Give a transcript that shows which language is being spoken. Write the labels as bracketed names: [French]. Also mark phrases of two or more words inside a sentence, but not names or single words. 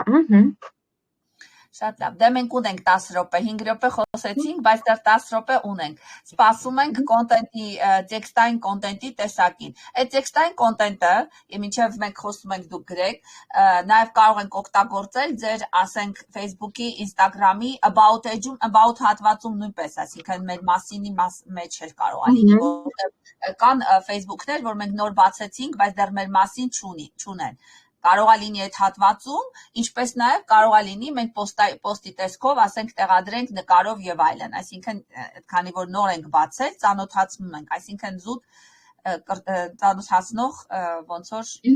[Armenian] Շատ լավ, դե մենք ունենք 10 րոպե, 5 րոպե խոսեցինք, բայց դեռ 10 րոպե ունենք։ Սպասում ենք կոնտենտի, տեքստային կոնտենտի տեսակին։ Այդ տեքստային կոնտենտը, մինչև մենք խոսում ենք դուք գրեք, նաև կարող ենք օգտագործել ձեր, ասենք, Facebook-ի, Instagram-ի [English] about page- [Armenian] ում, about հատվածում նույնպես, այսինքն մեր մասինի մեջ էլ կարող լինի, որտեղ կան Facebook-ներ, որ մենք նոր բացեցինք, բայց դեռ մեր մասին չունեն։ Կարող է լինի այդ հատվածում, ինչպես նաև կարող է լինի մենք պոստի տեսքով, ասենք տեղադրենք նկարով եւ այլն, այսինքն քանի որ նոր ենք բացել, ծանոթացնում ենք, այսինքն զուտ ծանոթացնող ոնց որ